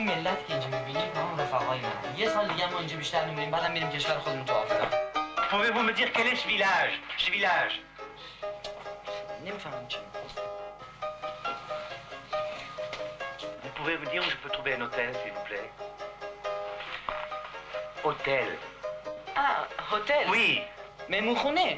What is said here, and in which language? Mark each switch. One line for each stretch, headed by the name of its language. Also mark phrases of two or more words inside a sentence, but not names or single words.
Persian: مدت که اینجا میبینیم با هم رفقای من. یه سال دیگه ما اینجا بیشتر نمیبینیم، بعدم میریم کشور خودمون تو آفریقا.
French: Pouvez-vous me dire quel est ce village? Ce village?
Persian: نمیفهمم چی.
French: Vous pouvez me dire où je peux trouver un hôtel, s'il vous plaît? Hôtel.
Persian: آه هتل.
French: Oui.
Persian: مهمونخونه.